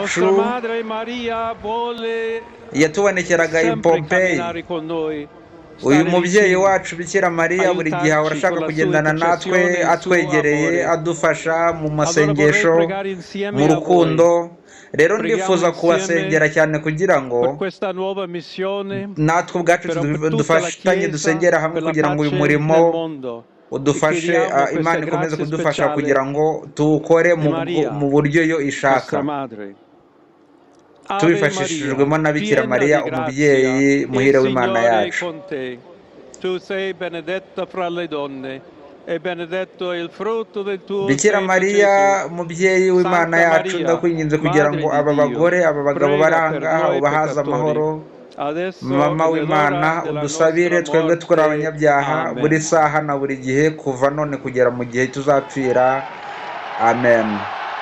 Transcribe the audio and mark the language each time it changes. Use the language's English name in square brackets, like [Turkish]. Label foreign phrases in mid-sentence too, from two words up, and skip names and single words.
[Italian] Nostra Madre Maria vuole [Kinyarwanda] yatubonekeraga i [Italian] sempre [Kinyarwanda] Pompeii. [Italian] camminare con noi. [Kinyarwanda] Uyu [Italian] stare [Kinyarwanda] mubyeyi [Italian] vicino, [Kinyarwanda] wacu Bikira Mariya buri gihe ahora [Italian] aiutarci [Kinyarwanda] ashaka [Italian] con la sua [Kinyarwanda] kugendana natwe, [Italian] intercessione e il suo [Kinyarwanda] atwegereye, [Italian] amore. [Kinyarwanda] adufasha mu [Italian] Allora vorrei [Kinyarwanda] masengesho, [Italian] pregare insieme [Kinyarwanda] mu [Italian] a [Kinyarwanda] rukundo. [Italian] voi [Kinyarwanda] Rero [Italian] Preghiamo [Kinyarwanda] ndifuza [Italian] insieme [Kinyarwanda] kubasengera cyane kugira ngo [Italian] per questa nuova missione, [Kinyarwanda] natwe ubwacu [Italian] per tutta la [Kinyarwanda] dufashanye [Italian] Chiesa, [Kinyarwanda] dusengera hamwe [Italian] per la [Kinyarwanda] kugira ngo uyu [Italian] pace [Kinyarwanda] murimo [Italian] nel mondo. E [Kinyarwanda] udufashe, [Italian] chiediamo questa [Kinyarwanda] Imana ikomeze [Italian] grazia [Kinyarwanda] kudufasha [Italian] speciale [Kinyarwanda] kugira ngo tuwukore [Italian] di Maria, [Kinyarwanda] mu buryo yo ishaka, [Italian] nostra madre. Ave [Kinyarwanda] tubifashishijwemo na [Italian] Maria, [Kinyarwanda] Bikira [Italian] piena [Kinyarwanda] Mariya [Italian] di [Kinyarwanda] umubyeyi [Italian] grazia, [Kinyarwanda] muhire [Italian] il [Kinyarwanda] w'Imana [Italian] Signore è [Kinyarwanda] yacu. [Italian] con te. Tu sei benedetta fra le donne e benedetto è il frutto del tuo [Kinyarwanda] Bikira [Italian] seno, [Kinyarwanda] Mariya [Italian] Gesù. [Kinyarwanda] umubyeyi w'Imana [Italian] Santa [Kinyarwanda] yacu, [Italian] Maria, [Kinyarwanda] ndakwinginze kugira ngo [Italian] Madre [Kinyarwanda] aba [Italian] di Dio, [Kinyarwanda] bagore aba bagabo [Italian] prega per [Kinyarwanda] baranga [Italian] noi [Kinyarwanda] ubahaze [Italian] peccatori, [Kinyarwanda] amahoro. [Italian] adesso [Kinyarwanda] Mama [Italian] e [Kinyarwanda] w'Imana [Italian] nell'ora della [Kinyarwanda] udusabire [Italian] nostra [Kinyarwanda] twebwe twari [Italian] morte. [Kinyarwanda] abanyabyaha [Italian] Amen. [Kinyarwanda] buri saha na buri gihe kuva none kugera mu gihe tuzapfira. Amen.